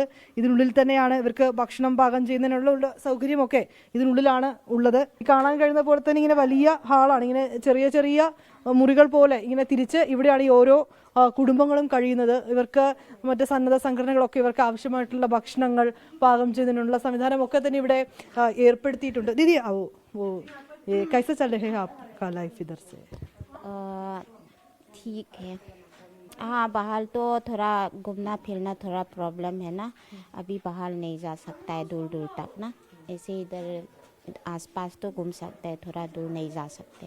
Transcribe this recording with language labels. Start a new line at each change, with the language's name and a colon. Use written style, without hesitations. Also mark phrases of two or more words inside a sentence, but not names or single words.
Malayalam: ഇതിനുള്ളിൽ തന്നെയാണ് ഇവർക്ക് ഭക്ഷണം പാകം ചെയ്യുന്നതിനുള്ള സൗകര്യമൊക്കെ ഇതിനുള്ളിലാണ് ഉള്ളത്. കാണാൻ കഴിയുന്ന പോലെ തന്നെ ഇങ്ങനെ വലിയ ഹാളാണ്. ഇങ്ങനെ ചെറിയ ചെറിയ മുറികൾ പോലെ ഇങ്ങനെ തിരിച്ച് ഇവിടെയാണ് ഈ ഓരോ കുടുംബങ്ങളും കഴിയുന്നത്. ഇവർക്ക് മറ്റ് സന്നദ്ധ സംഘടനകളൊക്കെ ഇവർക്ക് ആവശ്യമായിട്ടുള്ള ഭക്ഷണങ്ങൾ പാകം ചെയ്യുന്നതിനുള്ള സംവിധാനമൊക്കെ തന്നെ ഇവിടെ ഏർപ്പെടുത്തിയിട്ടുണ്ട്.
Hindi: दीदी आओ ये कैसे चल रहे हैं आपका लाइफ इधर से? ठीक है। हाँ, बाहर तो थोड़ा घूमना फिरना थोड़ा प्रॉब्लम है ना, अभी बाहर नहीं जा सकता है दूर दूर तक ना, ऐसे इधर आसपास तो घूम सकते हैं, थोड़ा दूर नहीं जा सकते।